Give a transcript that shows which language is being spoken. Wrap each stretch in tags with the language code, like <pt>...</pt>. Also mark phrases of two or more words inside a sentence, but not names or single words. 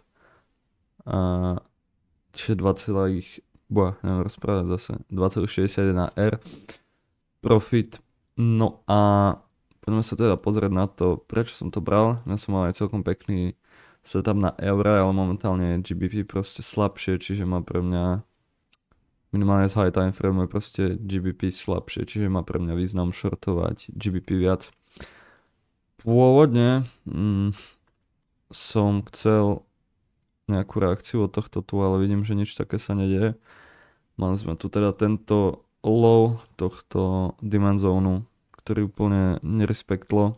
<sk>A čiže 2, neviem rozprávať zase, 2,61R profit. No a poďme sa teda pozrieť na to, prečo som to bral. Ja som mal aj celkom pekný setup na eura, ale momentálne je GBP proste slabšie, čiže má pre mňa minimálne z</sk> <en>high time frame</en> <sk>je proste GBP slabšie, čiže má pre mňa význam shortovať GBP viac. Pôvodne som chcel nejakú reakciu od tohto tu, ale vidím, že nič také sa nedieje. Mali sme tu teda tento low tohto demand zónu, ktorý úplne nerespektlo.</sk>